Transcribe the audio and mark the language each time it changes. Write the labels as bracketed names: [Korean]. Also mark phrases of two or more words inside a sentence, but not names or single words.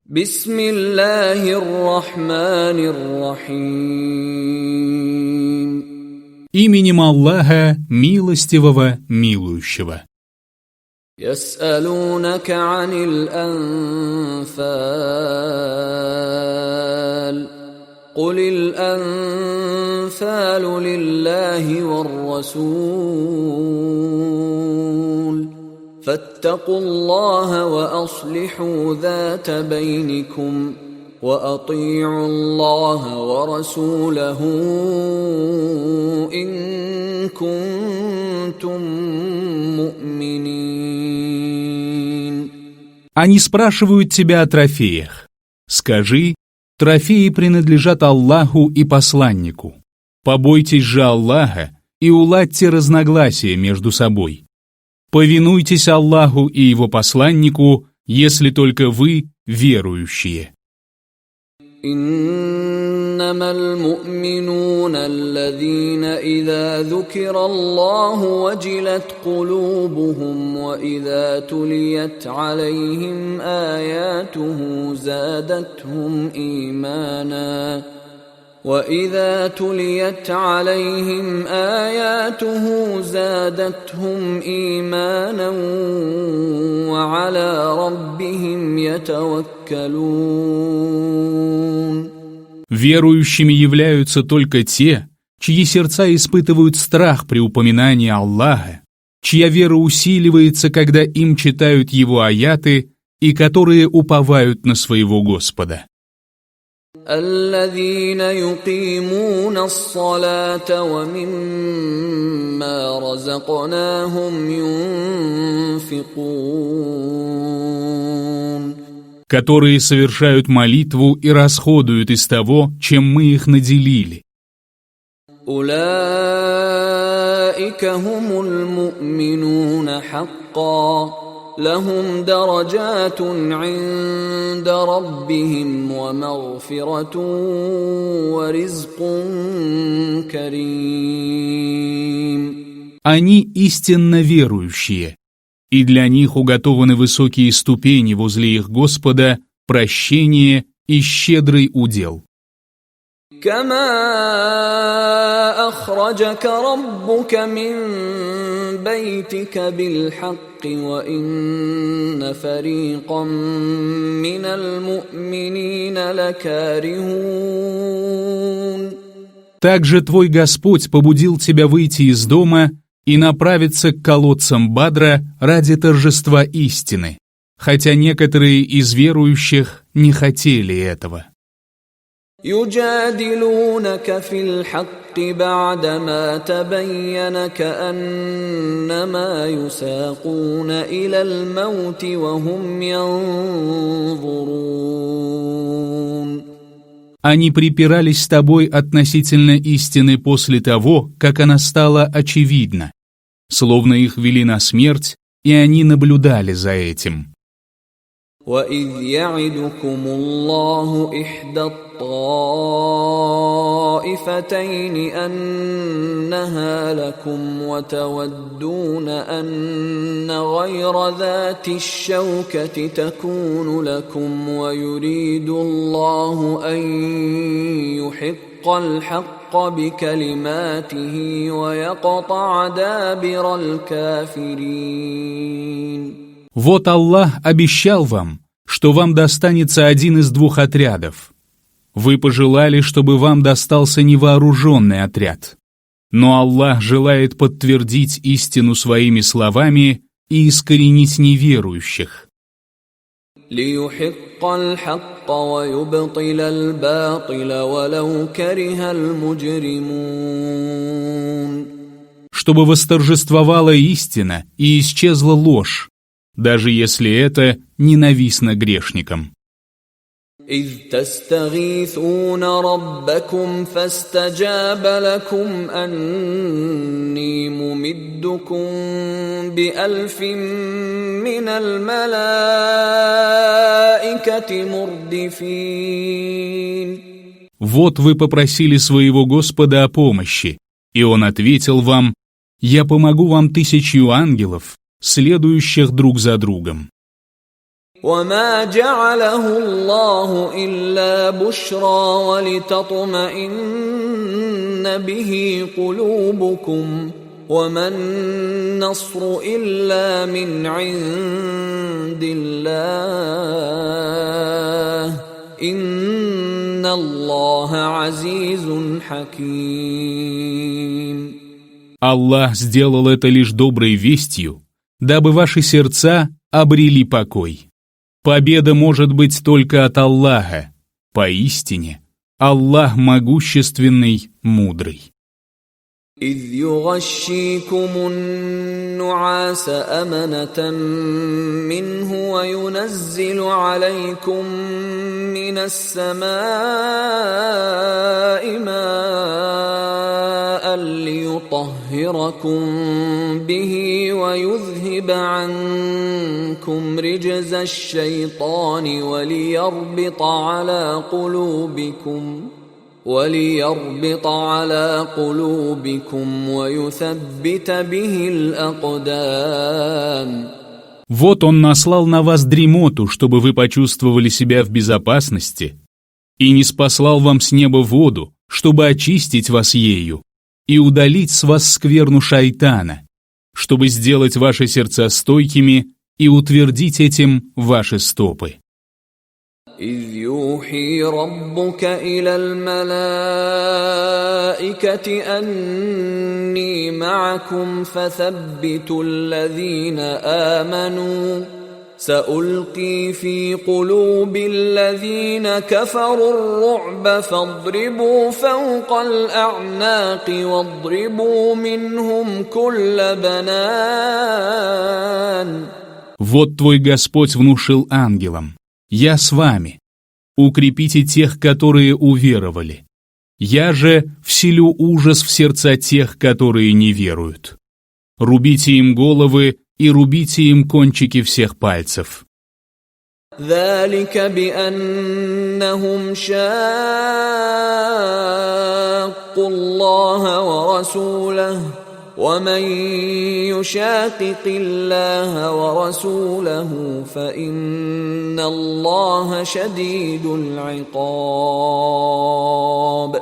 [Arabic] بسم الله الرحمن الرحيم. [Russian] Именем Аллаха, милостивого, милующего. [Arabic] يسألونك عن الأنفال قل الأنفال لله والرسول فاتقوا الله وأصلحوا ذات بينكم وأطيعوا الله ورسوله إن كنتم مؤمنين. [Russian] Они спрашивают тебя о трофеях. Скажи, трофеи принадлежат Аллаху и посланнику. Побойтесь же Аллаха и уладьте разногласия между собой. Повинуйтесь Аллаху и Его посланнику, если только вы верующие. [Arabic] إنما المؤمنون الذين إذا ذكر الله وجلت قلوبهم وإذا تليت عليهم آياته زادتهم إيمانا وعلى ربهم يتوكلون. [Russian] Верующими являются только те, чьи сердца испытывают страх при упоминании Аллаха, чья вера усиливается, когда им читают Его аяты, и которые уповают на своего Господа. [Arabic] الذين يقيمون الصلاة ومما رزقناهم ينفقون. [Russian] Которые совершают молитву и расходуют из того, чем мы их наделили. [Arabic] أولئك هم المؤمنون حقا لهم درجات عند ربهم ومغفرة ورزق كريم. [Russian] Они истинно верующие, и для них уготованы высокие ступени возле их Господа, прощение и щедрый удел. [Arabic] كما أخرجك ربك من بيتك بالحق وإن فريقا من المؤمنين لكارهون. [Russian] Также твой Господь побудил тебя выйти из дома и направиться к колодцам Бадра ради торжества истины, хотя некоторые из верующих не хотели этого. [Arabic] يجادلونك في الحق بعدما تبين كأنما يساقون إلى الموت وهم ينظرون. [Russian] Они припирались с тобой относительно истины после того, как она стала очевидна, словно их вели на смерть, и они наблюдали за этим. [Arabic] وَإِذْ يَعِدُكُمُ اللَّهُ إِحْدَى الطَّائِفَتَيْنِ أَنَّهَا لَكُمْ وَتَوَدُّونَ أَنَّ غَيْرَ ذَاتِ الشَّوْكَةِ تَكُونُ لَكُمْ وَيُرِيدُ اللَّهُ أَن يُحِقَّ الْحَقَّ بِكَلِمَاتِهِ وَيَقْطَعَ دَابِرَ الْكَافِرِينَ. [Russian] Вот Аллах обещал вам, что вам достанется один из двух отрядов. Вы пожелали, чтобы вам достался невооруженный отряд. Но Аллах желает подтвердить истину своими словами и искоренить неверующих. [Arabic] لِيُحِقَّ الْحَقَّ وَيُبْطِلَ الْبَاطِلَ وَلَوْ كَرِهَ الْمُجْرِمُونَ. [Russian] Чтобы восторжествовала истина и исчезла ложь, даже если это ненавистно грешникам. [Arabic] إِذْ تَسْتَغِيثُونَ رَبَّكُمْ فَاسْتَجَابَ لَكُمْ أَنِّي مُمِدُّكُمْ بِأَلْفٍ مِّنَ الْمَلَائِكَةِ مُرْدِفِينَ. [Russian] Вот вы попросили своего Господа о помощи, и Он ответил вам: «Я помогу вам 1000 ангелов, следующих друг за другом». [Arabic] وما جعله الله إلا بشرى ولتطمئن به قلوبكم وما النصر إلا من عند الله إن الله عزيز حكيم. [Russian] Аллах сделал это лишь доброй вестью, дабы ваши сердца обрели покой. Победа может быть только от Аллаха. Поистине, Аллах могущественный, мудрый. [Arabic] إذ يغشيكم النعاس أمنة منه وينزل عليكم من السماء ماء ليطهركم به ويذهب عنكم رجز الشيطان وليربط على قلوبكم ويثبت به الأقدام. [Russian] Вот Он наслал на вас дремоту, чтобы вы почувствовали себя в безопасности, и ниспослал вам с неба воду, чтобы очистить вас ею, и удалить с вас скверну шайтана, чтобы сделать ваши сердца стойкими и утвердить этим ваши стопы. [Arabic] إذ يوحي ربك إلى الملائكة أني معكم فثبتوا الذين آمنوا سألقي في قلوب الذين كفروا الرعب فاضربوا فوق الأعناق واضربوا منهم كل بنان. [Russian] Вот твой Господь внушил ангелам: «Я с вами. Укрепите тех, которые уверовали. Я же вселю ужас в сердца тех, которые не веруют. Рубите им головы и рубите им кончики всех пальцев». [Arabic] ذلك بأنهم شاقوا الله ورسوله ومن يشاقق الله ورسوله فإن الله شديد العقاب.